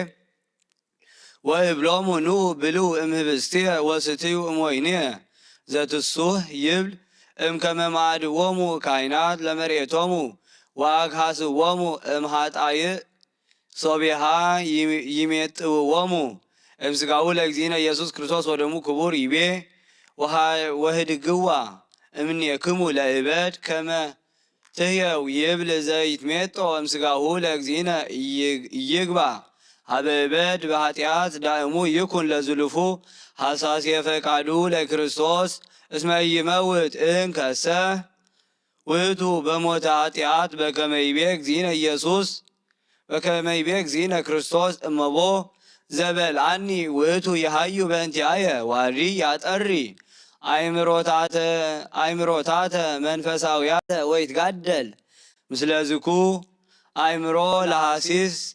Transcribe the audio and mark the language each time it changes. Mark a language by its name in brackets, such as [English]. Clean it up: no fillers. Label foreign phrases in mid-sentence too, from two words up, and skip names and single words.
[Geez] ወይብሎሙ ኑ ብሉ እምህብስትየ ወስትዩ እሞይንየ ዘትሱህ ይብል እምከመ ማዕድዎሙ ካህናት ለመሬቶሙ ወአግሃስዎሙ እምኃጣይእ ሶቢሃ ይሜጥውዎሙ እምሥጋሁ ለእግዚእነ ኢየሱስ ክርስቶስ ወደሙ ክቡር ይቤ ወህድግዋ እምኔክሙ ለእበድ ከመ ትህየው ይብል ዘይትሜጦ እምሥጋሁ ለእግዚእነ ይግባ ሀበ እበድ በኃጢአት ዳእሙ ይኩን ለዝሉፉ ሐሳስ የፈቃዱ ለክርስቶስ እስመ ይመውት እንከሰ ውእቱ በሞተ ኃጢአት በከመ ይቤ እግዚእነ ክርስቶስ እመቦ ዘበልዓኒ ውእቱ የሃዩ በእንቲአየ ዋሪ ያጠሪ አእምሮታተ መንፈሳውያተ ወይትጋደል ምስለ ዝኩ አእምሮ ለሐሲስ